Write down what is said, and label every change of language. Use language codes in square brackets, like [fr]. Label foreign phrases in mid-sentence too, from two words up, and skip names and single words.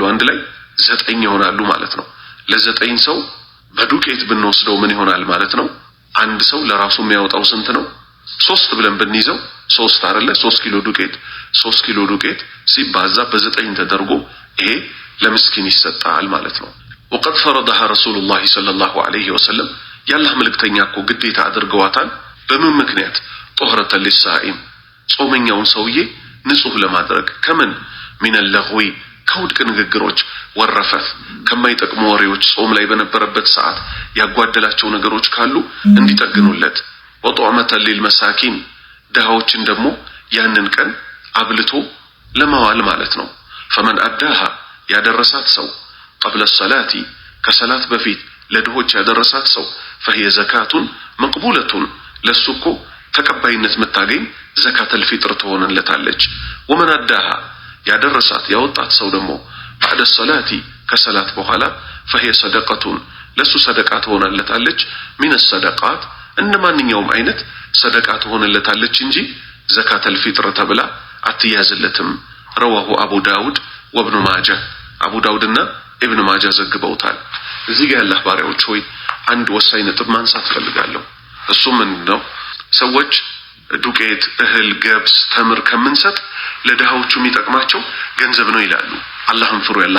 [am] አንድ ላይ 9 ይሆናሉ ማለት ነው። ለ9 ሰው በዱቄት ብንወስደው ምን ይሆናል ማለት ነው? አንድ ሰው ለራሱ የሚያወጣው ስንት ነው? 3 ብለን ብንይዘው 3 አይደለ? 3 ኪሎ ዱቄት ሲባዛ በ9 ተደርጎ ይሄ ለምስኪን ይሰጣል ማለት ነው። [ar] وقد فرضها رسول الله صلى الله عليه وسلم [am] ያላህ መልእክተኛ እኮ ግዴታ አድርገዋታል። በምን ምክንያት? [ar] طهرة للصائم [am] ጾመኛውን ሰውዬ ንጹህ ለማድረግ ከምን [ar] من اللغو [am] ከውድቅ ንግግሮች ወረፈት ከማይጠቅሙ ወሬዎች ጾም ላይ በነበረበት ሰዓት ያጓደላቸው ነገሮች ካሉ እንዲጠግኑለት [ar] وطعمة للمساكين [am] ደሃዎችን ደግሞ ያንን ቀን አብልቶ ለማዋል ማለት ነው። [ar] فمن أداها [am] ያደረሳት ሰው [ar] قبل الصلاة [am] ከሰላት በፊት ለድሆች ያደረሳት ሰው [ar] فهي زكاة مقبولة [am] ለሱኮ ተቀባይነት መታገኝ [ar] زكاة الفطر [am] ትሆንለታለች። [ar] ومن أداها [am] ያደረሳት ያወጣት ሰው ደግሞ [ar] بعد الصلاة [am] ከሰላት በኋላ [ar] فهي صدقة [am] ለሱ ሰደቃ ትሆንለታለች። [ar] من الصدقات [am] እንደማንኛውም አይነት ሰደቃ ትሆንለታለች እንጂ [ar] زكاة الفطر [am] ተብላ አትያዝለትም። [ar] رواه أبو داود وابن ماجه [am] አቡ ዳውድና ኢብኑ ማጃ ዘግበውታል። እዚህ ጋር ያላህ ባሪያዎች ሆይ አንድ ወሳኝ ነጥብ ማንሳት ፈልጋለሁ። እሱ ምንድነው? ሰዎች ዱቄት፣ እህል፣ ገብስ፣ ተምር ከምንሰጥ ለድሃዎቹ የሚጠቅማቸው ገንዘብ ነው ይላሉ። አላህን ፍሩ ያላህ